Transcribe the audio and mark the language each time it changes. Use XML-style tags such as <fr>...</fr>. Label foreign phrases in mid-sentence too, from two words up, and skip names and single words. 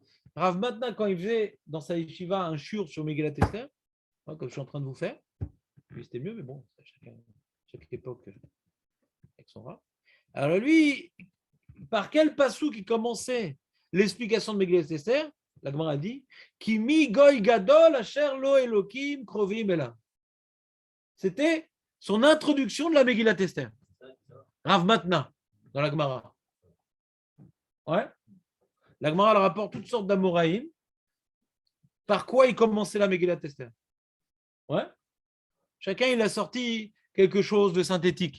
<fr>Rav Matna, quand il faisait dans sa yeshiva un shiur sur Megillat Esther, comme je suis en train de vous faire, lui c'était mieux, mais bon, chaque époque avec son rat. Alors lui, par quel passou qui commençait l'explication de Megillat Esther? La Gemara dit</fr> <he>כי מי גוי גדול אשר לו אלקים קרובים אליו.</he> <fr>C'était son introduction de la Megillat Esther. Rav Matna, dans la Gemara. La Gemara elle rapporte toutes sortes d'amoraïm. Par quoi il commençait la Megillat Esther? Chacun il a sorti quelque chose de synthétique.</fr>